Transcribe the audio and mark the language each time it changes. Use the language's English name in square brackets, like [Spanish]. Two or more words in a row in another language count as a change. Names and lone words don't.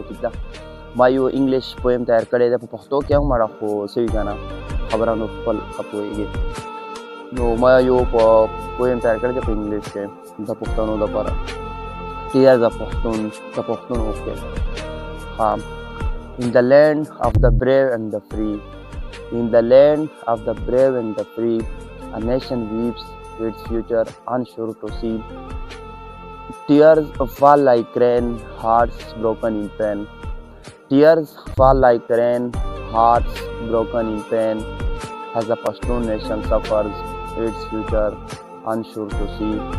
[Pashto] ټیک ده، ما یو [English] English poem [Pashto] تیار کړی دی په پښتو کې هم مړه خو سوي که نه خبره نو خپل ښه پوهېږي. نو ما یو پویم تیار کړی دی په انګلیش کې د پښتنو دپاره. ټیرز د پښتون اوښکې. ها. [English] In the land of the brave and the free, in the land of the brave and the free, a nation weeps its future unsure to see. Tears fall like rain, hearts broken in pain. Tears fall like rain, hearts broken in pain, as the Pakhtun nation suffers its future unsure to see.